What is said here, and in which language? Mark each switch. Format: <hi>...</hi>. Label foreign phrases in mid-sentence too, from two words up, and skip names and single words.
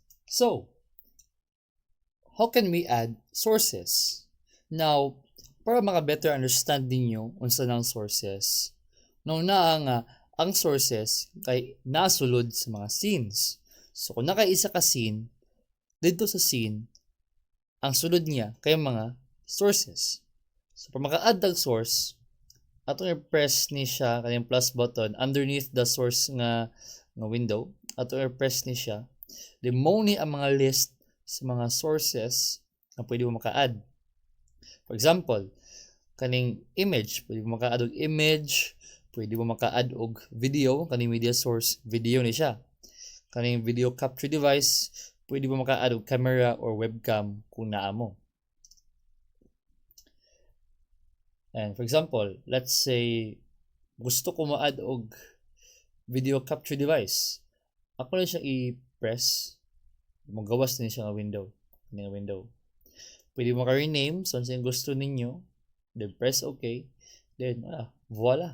<en>So, how can we add sources?</en> <ceb>Now, para maka</ceb> <en>better understand</en> <ceb>ninyo unsa nang sources, no naa nga ang sources kay nasulod sa mga scenes. So kung nakaisa ka scene,</ceb> <tl>dito sa scene,</tl> <ceb>ang sulod niya kay mga sources. So para maka-add ang source, atong i-press ni siya kanyang</ceb> <en>plus button underneath the source</en> <ceb>nga window. Atong i-press ni siya. Then mo ni ang mga list sa mga sources na pwede mo maka-add.</ceb> <en>For example,</en> <ceb>kaning image, pwede mo maka-add og image, pwede mo maka-add og video, kaning</ceb> <en>media source,</en> <ceb>video ni siya. Kaning</ceb> <en>video capture device,</en> <ceb>pwede mo maka-add og</ceb> <en>camera or webcam</en> <ceb>kung naa mo.</ceb> <en>And for example, let's say</en> <ceb>gusto ko ma-add og</ceb> <en>video capture device.</en> <ceb>Ako lang siya i-press, magawas din siya nga window, kaning window. Pwede mo ka-rename so ano gusto ninyo.</ceb> <en>Then press OK. Then voila.</en>